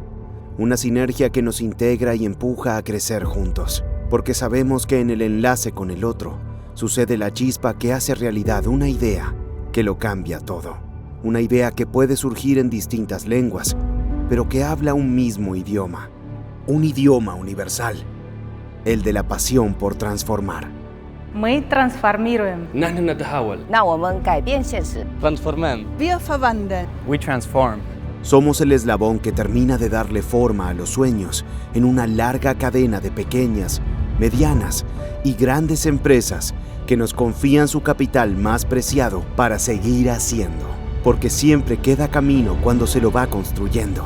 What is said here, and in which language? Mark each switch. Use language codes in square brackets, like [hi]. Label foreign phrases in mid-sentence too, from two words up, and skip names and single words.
[es] Una sinergia que nos integra y empuja a crecer juntos, porque sabemos que en el enlace con el otro sucede la chispa que hace realidad una idea que lo cambia todo. Una idea que puede surgir en distintas lenguas, pero que habla un mismo idioma. Un idioma universal, el de la pasión por transformar. [ru] Мы трансформируем. [ar] نحن نتحول. [zh] 那我们改变现实。 [es] Transformamos. [de] Wir verwandeln. [en] We transform. [es] Somos el eslabón que termina de darle forma a los sueños en una larga cadena de pequeñas, medianas y grandes empresas que nos confían su capital más preciado para seguir haciendo, porque siempre queda camino cuando se lo va construyendo.